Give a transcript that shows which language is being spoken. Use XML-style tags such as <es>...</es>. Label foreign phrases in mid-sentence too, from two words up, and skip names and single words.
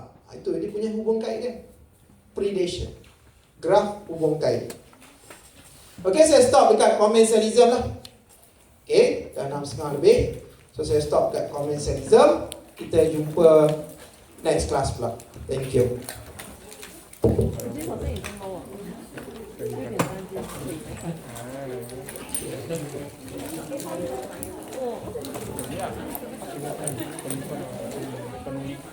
<ms>Itu dia punya hubung kait dia. Predation. Graf hubung kait. Okey, saya stop dekat commensalism lah. Okey, dah 6.30 lebih. So saya stop dekat commensalism. Kita jumpa</ms> <en>next class</en> <ms>pula.</ms> <en>Thank you.</en> <zh>这好像已经高了，有点担心。哦。</zh>